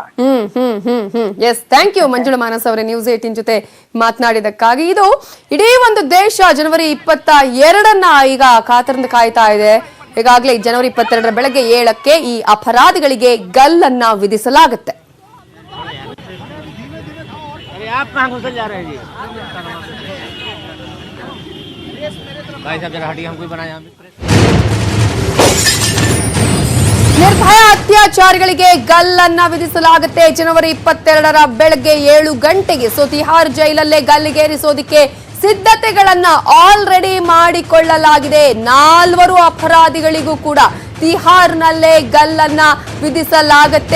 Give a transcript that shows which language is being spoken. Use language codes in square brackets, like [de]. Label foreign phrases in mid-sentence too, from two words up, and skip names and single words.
[en] yes, thank you [kn] ಮಂಜುಳಾ ಮಾನಸ್ ಅವರೇ ನ್ಯೂಸ್ 18 ಜೊತೆ ಮಾತನಾಡಿದಕ್ಕಾಗಿ. ಇದು ಇಡೀ ಒಂದು ದೇಶ ಜನವರಿ 22 ಈಗ ಕಾತರದಿಂದ ಕಾಯ್ತಾ ಇದೆ. ಈಗಾಗಲೇ ಜನವರಿ 22 ಬೆಳಗ್ಗೆ 7ಕ್ಕೆ ಈ ಅಪರಾಧಿಗಳಿಗೆ ಗಲ್ಲನ್ನ ವಿಧಿಸಲಾಗುತ್ತೆ. [hi] आप कहाँ घुसल जा रहे हैं जी? भाई साहब जरा हटिए, हमको बनाया [kn] ನಿರ್ಭಯ ಅತ್ಯಾಚಾರಿಗಳಿಗೆ ಗಲ್ಲನ್ನ ವಿಧಿಸಲಾಗುತ್ತೆ. ಜನವರಿ 22 ಬೆಳಗ್ಗೆ 7 ಗಂಟೆಗೆ ತಿಹಾರ್ ಜೈಲಲ್ಲೇ ಗಲ್ಲಿಗೇರಿಸೋದಕ್ಕೆ ಸಿದ್ಧತೆಗಳನ್ನ ಆಲ್ರೆಡಿ ಮಾಡಿಕೊಳ್ಳಲಾಗಿದೆ. 4 ಅಪರಾಧಿಗಳಿಗೂ ಕೂಡ ತಿಹಾರ್ನಲ್ಲೇ ಗಲ್ಲನ್ನ ವಿಧಿಸಲಾಗುತ್ತೆ.